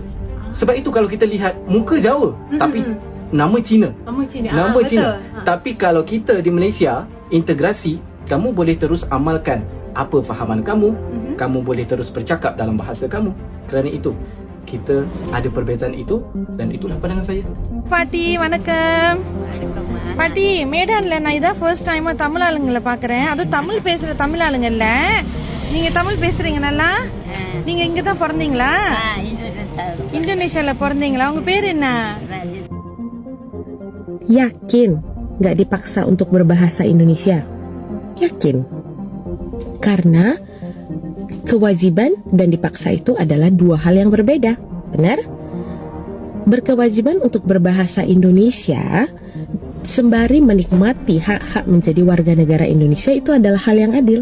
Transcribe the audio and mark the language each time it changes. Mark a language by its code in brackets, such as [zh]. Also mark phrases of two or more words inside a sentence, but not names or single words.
[ms] Sebab itu kalau kita lihat muka Jawa tapi nama Cina. Nama Cina. Tapi kalau kita di Malaysia integrasi, kamu boleh terus amalkan apa fahaman kamu, kamu boleh terus bercakap dalam bahasa kamu. Kerana itu kita ada perbezaan itu, dan itulah pandangan saya. [ta] பாட்டி வணக்கம். பாட்டி மேடான்ல நான் இதான் [en] first time-ஆ [ta] தமிழ் ஆளுங்களை பாக்குறேன். அதுவும் தமிழ் பேசுற தமிழ் ஆளுங்க இல்ல. நீங்க தமிழ் பேசுறீங்க நல்லா? நீங்க இங்க தான் பிறந்தீங்களா? இந்தோனேஷியால பிறந்தீங்களா? உங்க பேர் என்ன? [id] Yakin nggak dipaksa untuk berbahasa Indonesia? Yakin. Karena kewajiban dan dipaksa itu adalah dua hal yang berbeda. Benar? Berkewajiban untuk berbahasa Indonesia sembari menikmati hak-hak menjadi warga negara Indonesia itu adalah hal yang adil.